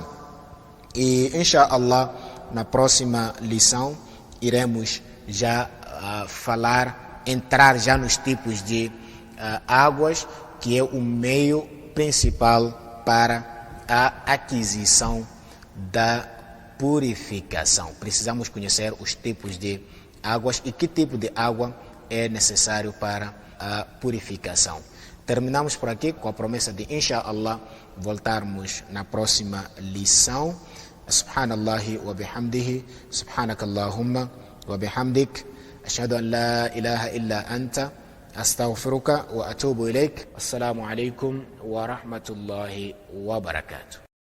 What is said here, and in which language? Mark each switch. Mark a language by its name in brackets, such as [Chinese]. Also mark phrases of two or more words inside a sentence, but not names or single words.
[Portuguese] E, inshallah, na próxima lição, iremos já entrar já nos tipos de águas, que é o meio principal para a aquisição da purificação. Precisamos conhecer os tipos de águas e que tipo de água é necessário para a purificação. Terminamos por aqui com a promessa de, inshallah, voltarmos na próxima lição. [Arabic] سبحان الله وبحمده، سبحانك اللهم وبحمدك، أشهد أن لا إله إلا أنت، أستغفرك وأتوب إليك. السلام عليكم ورحمة الله وبركاته.